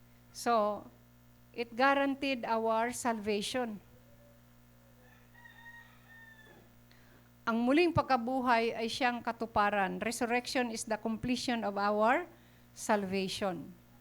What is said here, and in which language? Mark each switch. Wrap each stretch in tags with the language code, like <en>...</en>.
<en>So, it guaranteed our salvation.</en> <tl>Ang muling pagkabuhay ay siyang katuparan.</tl> <en>Resurrection is the completion of our salvation.</en>